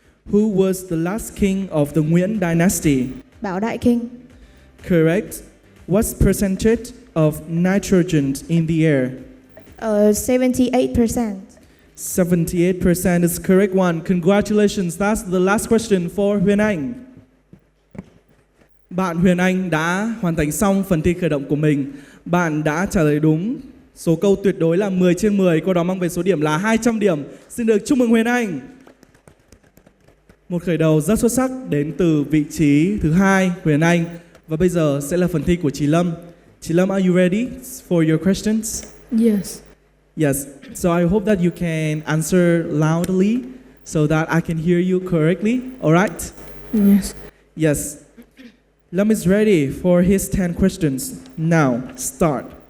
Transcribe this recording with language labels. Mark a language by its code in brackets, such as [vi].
[en] Who was the last king of the Nguyễn dynasty? Bảo Đại Kinh. Correct. What's percentage of nitrogen in the air? 78%. 78% is the correct one. Congratulations. That's the last question for Huyền Anh. [vi] Bạn Huyền Anh đã hoàn thành xong phần thi khởi động của mình. Bạn đã trả lời đúng số câu tuyệt đối là 10 trên 10. Qua đó mang về số điểm là 200 điểm. Xin được chúc mừng Huyền Anh. Một khởi đầu rất xuất sắc đến từ vị trí thứ 2, Huyền Anh. Và bây giờ sẽ là phần thi của Chí Lâm. [en] Chí Lâm, are you ready for your questions? Yes. Yes. So I hope that you can answer loudly so that I can hear you correctly. All right? Yes. Yes. Lâm is ready for his 10 questions. Now, start.